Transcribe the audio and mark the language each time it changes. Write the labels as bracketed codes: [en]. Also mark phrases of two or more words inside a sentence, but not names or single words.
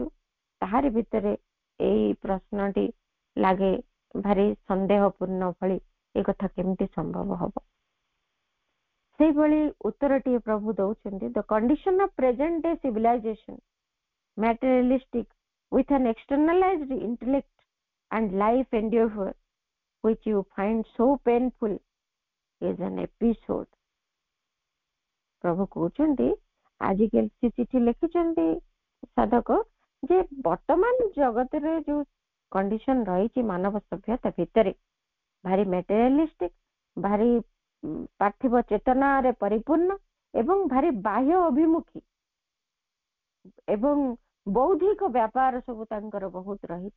[or] ତାହାରି ଭିତରେ ଏଇ ପ୍ରଶ୍ନଟି ଲାଗେ ଭାରି ସନ୍ଦେହପୂର୍ଣ୍ଣ ଭଳି, ଏ କଥା କେମିତି ସମ୍ଭବ ହବ? ସେଇଭଳି ଉତ୍ତରଟିଏ ପ୍ରଭୁ ଦଉଛନ୍ତି, [en] the condition of present day civilization materialistic with an externalized intellect and life endeavor which you find so painful is an episode। [or] ପ୍ରଭୁ କହୁଛନ୍ତି, ଆଜିକାଲି ସେ ଚିଠି ଲେଖିଛନ୍ତି ସାଧକ, ଯେ ବର୍ତ୍ତମାନ ଜଗତରେ ଯୋଉ କଣ୍ଡିସନ ରହିଛି ମାନବ ସଭ୍ୟତା ଭିତରେ, ଭାରି ମ୍ୟାଟେରିଆଲିଷ୍ଟିକ, ଭାରି ପାର୍ଥିବ ଚେତନାରେ ପରିପୂର୍ଣ୍ଣ ଏବଂ ଭାରି ବାହ୍ୟ ଅଭିମୁଖୀ ଏବଂ ବୌଦ୍ଧିକ ବ୍ୟାପାର ସବୁ ତାଙ୍କର ବହୁତ ରହିଛି।